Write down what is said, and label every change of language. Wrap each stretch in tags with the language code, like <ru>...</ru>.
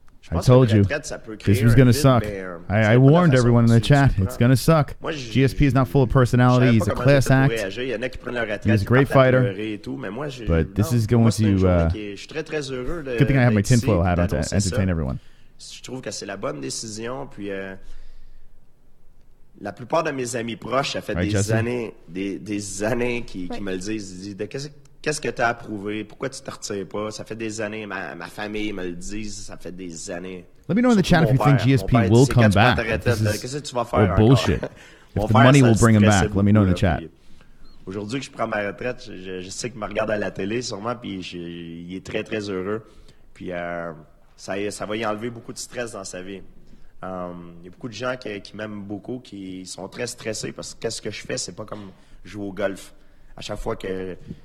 <en>I told you this was going to suck. I warned everyone in the chat. It's going to suck. GSP is not full of personality. He's a class act. He's a great fighter. But this is going to... good thing I have my tinfoil hat on to entertain everyone.</en> <fr>Je trouve que c'est la bonne décision. Puis la plupart de mes amis proches, ça fait des années qui me le disent. Ils disent, qu'est-ce que tu as approuvé? Pourquoi tu te retires pas? Ça fait des années. Ma famille me le dit. Ça fait des années.</fr> <en>Let me know in the chat if you think GSP will come back.</en> <fr>Qu'est-ce que tu vas faire?</fr> <en>Bullshit. If the money will bring him back, let me know in the chat.</en> <fr>Aujourd'hui que je prends ma retraite, je sais qu'il me regarde à la télé sûrement, puis il est très, très heureux. Puis ça va y enlever beaucoup de stress dans sa vie. Il y a beaucoup de gens qui m'aiment beaucoup, qui sont très stressés parce que qu'est-ce que je fais, c'est pas comme jouer au golf. À chaque fois que...</fr>